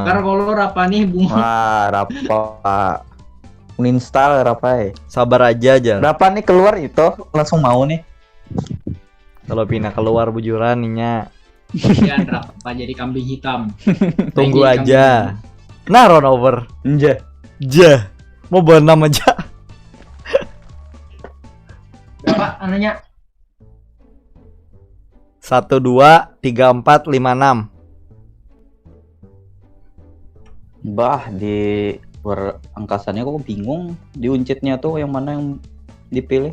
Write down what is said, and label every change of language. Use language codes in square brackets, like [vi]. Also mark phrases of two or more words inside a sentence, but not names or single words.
[id] Ntar kalau apa nih, Bung? Wah, Rapa. Uninstall Rapa. sabar aja. Berapa nih keluar itu langsung mau nih. [bjn] Kalau pindah keluar bujuran ninya. [id] Jangan apa jadi kambing hitam. Tunggu Lagi aja. Nah, [en] round over. [id] Enja. Ja. Mau berenam aja. Berapa anunya? 1 2 3 4 5 6. Bah, di luar angkasannya kok bingung diuncitnya tuh yang mana yang dipilih.